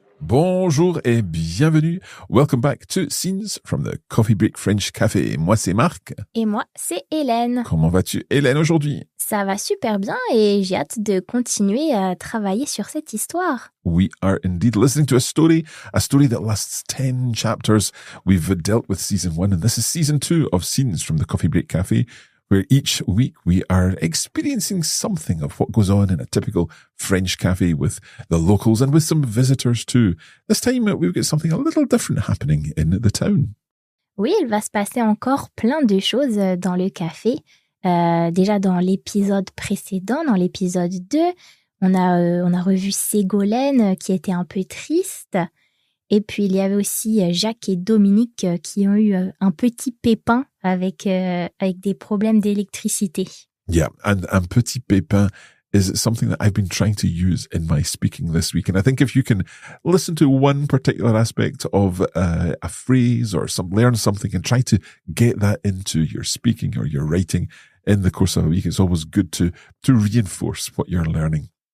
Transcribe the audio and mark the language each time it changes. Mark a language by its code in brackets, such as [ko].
[fr] Bonjour et bienvenue. [en] Welcome back to Scenes from the Coffee Break French Cafe. [fr] Moi, c'est Marc. Et moi, c'est Hélène. Comment vas-tu, Hélène, aujourd'hui? Ça va super bien et j'ai hâte de continuer à travailler sur cette histoire. [en] We are indeed listening to a story that lasts 10 chapters. We've dealt with Season 1 and this is Season 2 of Scenes from the Coffee Break Cafe, where each week we are experiencing something of what goes on in a typical French cafe with the locals and with some visitors too. This time we've got something a little different happening in the town. [fr] Oui, il va se passer encore plein de choses dans le café. Déjà dans l'épisode précédent, dans l'épisode 2, on a revu Ségolène qui était un peu triste. Et puis, il y avait aussi Jacques et Dominique qui ont eu un petit pépin avec des problèmes d'électricité. [en] Yeah, and [fr] petit pépin [en] is something that I've been trying to use in my speaking this week. And I think if you can listen to one particular aspect of a phrase or learn something and try to get that into your speaking or your writing in the course of a week, it's always good to reinforce what you're learning.